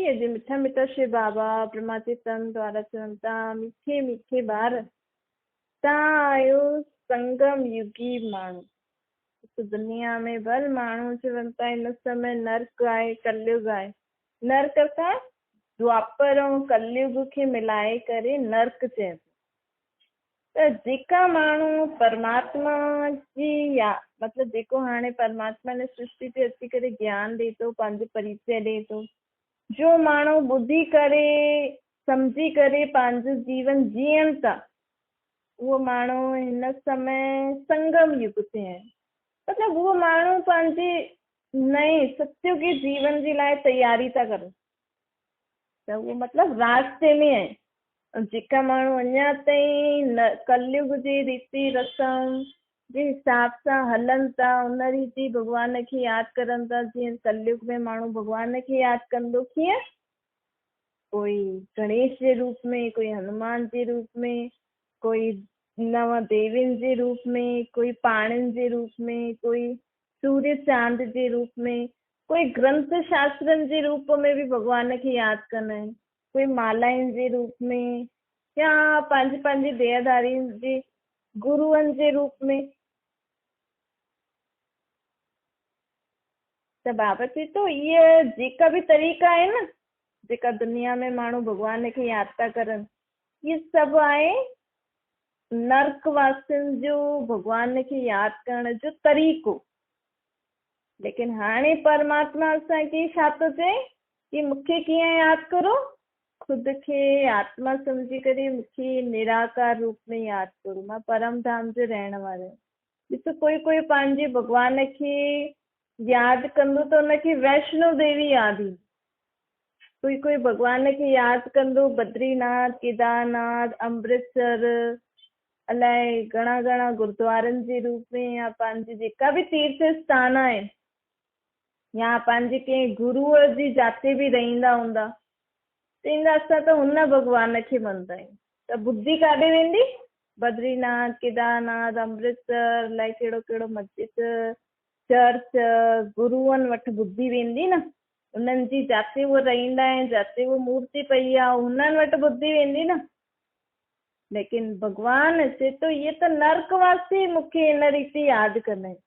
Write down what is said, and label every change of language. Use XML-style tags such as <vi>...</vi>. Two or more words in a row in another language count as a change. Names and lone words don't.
<sd>अॼु मिठा मिठा शिव बाबा परमात्मा तन द्वारा चवनि था,</sd> <hi>मीठे मीठे</hi> <sd>ॿार तव्हां आहियो संगम युगी माण्हू। तो दुनिया में भल माण्हू चवनि था हिन समय नर्क आहे, कलयुग आहे। नर्क सां द्वापर ऐं कलयुग खे मिलाए करे नर्क चइबो। त जेका माण्हू परमात्मा जी या मतिलबु जेको हाणे परमात्मा ने सृष्टि ते अची करे ज्ञान ॾिए थो, पंहिंजो परिचय ॾिए थो, जो माण्हू ॿुधी करे सम्झी करे पंहिंजो जीवन जीअनि था, उहो माण्हू हिन समय संगम युग ते आहे। मतिलबु उहो माण्हू पंहिंजे नए सत्युगी जीवन जे लाइ तयारी था करनि। त उहो मतिलबु रास्ते में आहे। जेका माण्हू अञा ताईं न कलयुग जी रीति रस्म जे हिसाब सां हलनि था, उन रीति भॻवान खे यादि करनि था। जीअं कलयुग में माण्हू भॻवान खे यादि कंदो कीअं, कोई गणेश जे रूप में, कोई हनुमान जे रूप में, कोई नव देवियुनि जे रूप में, कोई पाणिनि जे रूप में, कोई सूर्य चांद जे रूप में, कोई ग्रंथ शास्त्रनि जे रूप में बि भॻवान खे यादि कंदा आहिनि, कोई मालाउनि जे रूप में, या पंहिंजे पंहिंजे देहधारियुनि जे गुरुअनि जे रूप में। त बाबा चए थो इहे जेका बि तरीक़ा आहे न, जेका दुनिया में माण्हू भॻवान खे यादि था करनि, इहे सभु आहे नर्कवासियुनि जो भॻवान खे यादि करण जो तरीक़ो। लेकिन हाणे परमात्मा असांखे छा थो चए कि मूंखे कीअं यादि करो, ख़ुदि खे आत्मा सम्झी करे मूंखे निराकार रूप में यादि करो। मां परम धाम जो रहण वारो आहियां। ॾिसो कोई पंहिंजे भॻवान खे यादि कंदो त हुनखे वैष्णो देवी यादि ईंदी। कोई भॻवान खे यादि कंदो बद्रीनाथ, केदारनाथ, अमृतसर, अलाए घणा घणा गुरुद्वारनि जे रूप में, या पंहिंजी जेका बि तीर्थ स्थान आहे, या पंहिंजे कंहिं गुरूअ जी जाते बि रहंदा हूंदा, चईंदा असां त हुन भॻवान खे मञंदा आहियूं। त बुद्धि काॾे वेंदी? बद्रीनाथ, केदारनाथ, अमृतसर, अलाए कहिड़ो कहिड़ो मस्जिद, चर्च, गुरूअनि वटि बुद्धि वेंदी न। उन्हनि जी जाते उहे रहंदा आहिनि, जाते उहा मूर्ति पई आहे, उन्हनि वटि बुद्धि वेंदी न। लेकिन भॻवान चए थो इहे त नर्कवासी मूंखे हिन रीति यादि कंदा आहिनि।</sd>